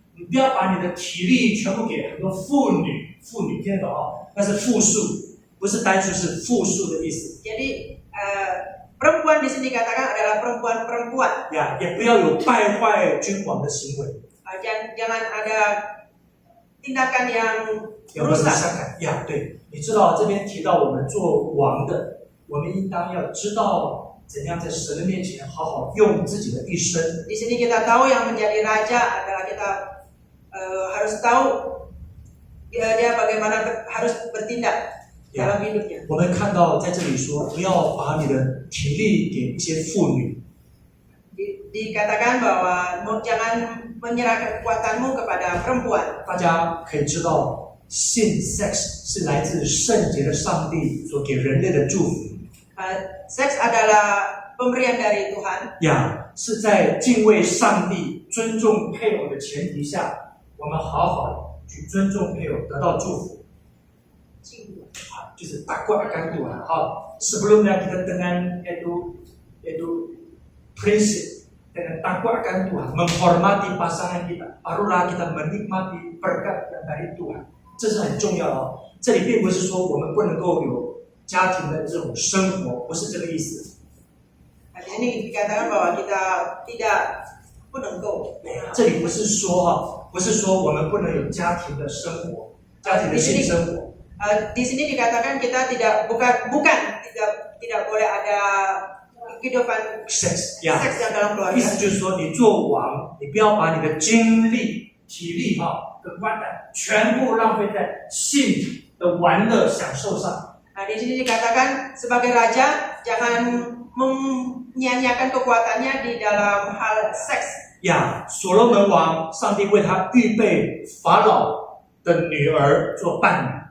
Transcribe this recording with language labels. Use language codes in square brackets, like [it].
[zh] 你不要把你的体力全部给很多妇女，听得懂那是复数，不是单数，是复数的意思。 [id] Jadi perempuan di sini dikatakan adalah perempuan-perempuan. [zh] 也不要有败坏君王的行为。 [id] Jangan ada tindakan yang merusak. [zh] 对，你知道这边提到我们做王的，我们应当要知道怎样在神的面前好好用自己的一生。 [id] Di sini kita tahu yang menjadi raja adalah kita harus tahu dia bagaimana harus bertindak dalam hidupnya. [zh] 我们看到在这里说，不要把你的体力给一些妇女。 [id] Dikatakan bahwa jangan menyerahkan kekuatanmu kepada perempuan. [zh] 大家可以知道，性 sex 是来自圣洁的上帝所给人类的祝福。 [id] Seks adalah pemberian dari Tuhan. [zh] 是在敬畏上帝、尊重配偶的前提下，我们好好去尊重配偶，得到祝福。 [id] 就是takwa akan Tuhan. Sebelumnya kita dengan itu prinsip. Dengan takwa akan Tuhan, menghormati pasangan kita, barulah kita menikmati berkat yang dari Tuhan， [zh] 这是很重要的这里并不是说我们不能够有家庭的这种生活，不是这个意思。 [id] Ini dikatakan bahwa kita tidak [zh] 不能够。这里不是说我们不能有家庭的生活，家庭的性生活。 [id] Di sini dikatakan kita bukan tidak boleh ada kehidupan seks yang dalam keluarga. [zh] 意思就是说，你做王，你不要把你的精力、体力跟观感全部浪费在性的玩乐享受上。 [id] Di sini dikatakan sebagai raja jangan menyanyiakan kekuatannya di dalam hal seks. [zh] 所罗门王，上帝为他预备法老的女儿做伴侣。